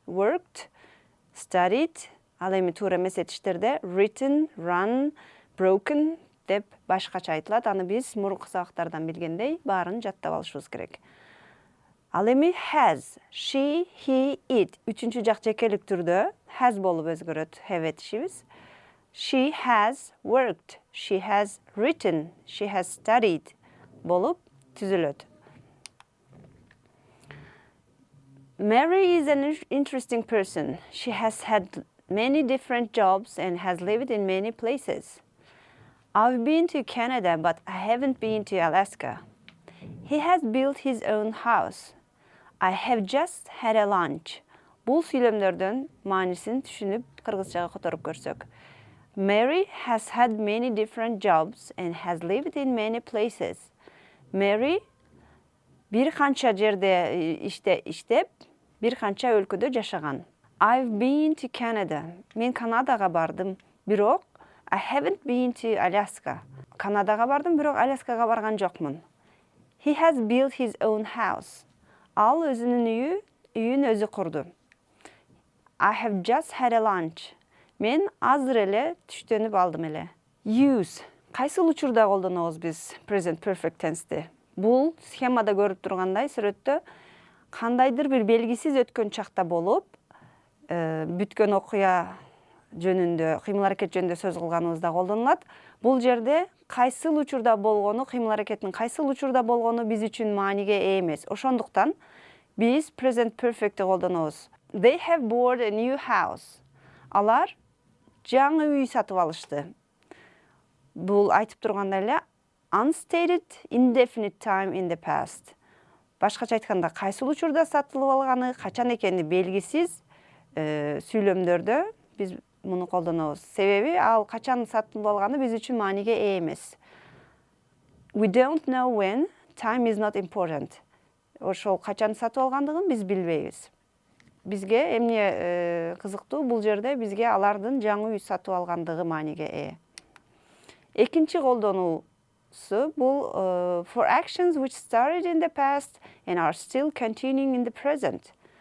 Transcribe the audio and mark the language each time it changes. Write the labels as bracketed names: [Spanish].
[Kyrgyz] Worked, studied, ал эми туура эмес этиштерде written, run, broken деп башкача айтылат. Аны биз мурунку сабактардан билгендей баарын жаттап алышыбыз керек. Ал эми has, she, he, it 3-чү жак жекелик түрдө has болуп өзгөрөт have этишибиз. [English] She has worked, she has written, she has studied [Kyrgyz] болуп түзүлөт. [English] Mary is an interesting person. She has had many different jobs and has lived in many places. I've been to Canada, but I haven't been to Alaska. He has built his own house. I have just had a lunch. [Kyrgyz] Бул сүйлөмдөрдөн маанисин түшүнүп, кыргызчага которуп көрсөк. [English] Mary has had many different jobs and has lived in many places. [Kyrgyz] Mary бир канча жерде иштеп, бир канча өлкөдө жашаган. [English] I've been to Canada. [Kyrgyz] Мен Канадага бардым, бирок [English] I haven't been to Alaska. [Kyrgyz] Канадага бардым, бирок Аляскага барган жокмун. [English] He has built his own house. [Kyrgyz] Ал өзүнүн үйүн өзү курду. [English] I have just had a lunch. [Kyrgyz] Мен азыр эле түштөнүп алдым эле. [English] Use. [Kyrgyz] Кайсыл учурда колдонобуз биз present perfect tense'ти? Бул схемада көрүп тургандай сүрөттө кандайдыр бир белгисиз өткөн чакта болуп, бүткөн окуя жөнүндө, кыймыл-аракет жөнүндө сөз кылганыбызда колдонулат. Бул жерде кайсыл учурда болгону, кыймыл-аракеттин кайсыл учурда болгону биз үчүн мааниге ээ эмес. Ошондуктан биз present perfect'ти колдонобуз. [English] They have bought a new house. [Kyrgyz] Алар жаңы үй сатып алышты. Бул айтып тургандай эле [English] unstated indefinite time in the past. [Kyrgyz] Башкача айтканда, кайсыл учурда сатылып алганы, качан экени белгисиз сүйлөмдөрдө биз муну колдонобуз. Себеби ал качан сатылып алганы биз үчүн мааниге ээ эмес. [English] We don't know when, time is not important. [Kyrgyz] Ошол качан сатып алгандыгын биз билбейбиз. Бизге эмне кызыктуу, бул жерде бизге алардын жаңы үй сатып алгандыгы мааниге ээ. Экинчи колдонуусу бул [English] for actions which started in the past and are still continuing in the present.